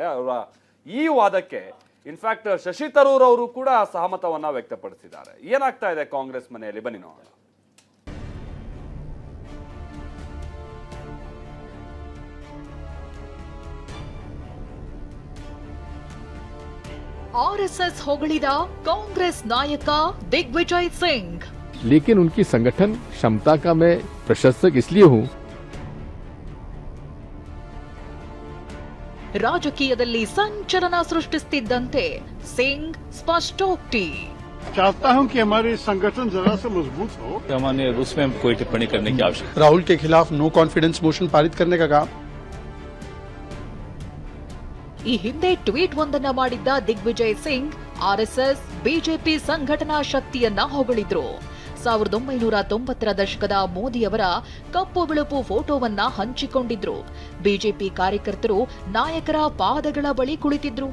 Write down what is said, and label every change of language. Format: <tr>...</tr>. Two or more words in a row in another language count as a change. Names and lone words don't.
<kn>ಅವರ ಈ ವಾದಕ್ಕೆ ಇನ್ಫ್ಯಾಕ್ಟ್ ಶಶಿ ತರೂರ್ ಅವರು ಕೂಡ ಸಹಮತವನ್ನ ವ್ಯಕ್ತಪಡಿಸಿದ್ದಾರೆ. ಏನಾಗ್ತಾ ಇದೆ ಕಾಂಗ್ರೆಸ್ ಮನೆಯಲ್ಲಿ ಬನ್ನಿ ನೋಡೋಣ. RSS ಹೊಗಳಿದ ಕಾಂಗ್ರೆಸ್ ನಾಯಕ दिग्विजय सिंह।</kn> <hi>लेकिन उनकी संगठन क्षमता का मैं प्रशंसक इसलिए हूं।</hi> <kn>ರಾಜಕೀಯದಲ್ಲಿ ಸಂಚಲನ ಸೃಷ್ಟಿಸುತ್ತಿದ್ದಂತೆ ಸಿಂಗ್ ಸ್ಪಷ್ಟೋಕ್ತಿ।</kn> <hi>चाहता हूं कि हमारे संगठन जरा सा मजबूत हो। सामान्य उसमें कोई टिप्पणी करने की आवश्यकता। राहुल के खिलाफ</hi> <en>no confidence motion</en> <hi>पारित करने का काम।</hi> <kn>ಈ ಹಿಂದೆ ಟ್ವೀಟ್ ಒಂದನ್ನ ಮಾಡಿದ್ದ ದಿಗ್ವಿಜಯ್ ಸಿಂಗ್ RSS ಬಿಜೆಪಿ ಸಂಘಟನಾ ಶಕ್ತಿಯನ್ನ ಹೊಗಳಿದ್ರು. 1990ರ ದಶಕದ ಮೋದಿಯವರ ಕಪ್ಪು ಬಿಳುಪು ಫೋಟೋವನ್ನ ಹಂಚಿಕೊಂಡಿದ್ರು. ಬಿಜೆಪಿ ಕಾರ್ಯಕರ್ತರು ನಾಯಕರ ಪಾದಗಳ ಬಳಿ ಕುಳಿತಿದ್ರು.</kn>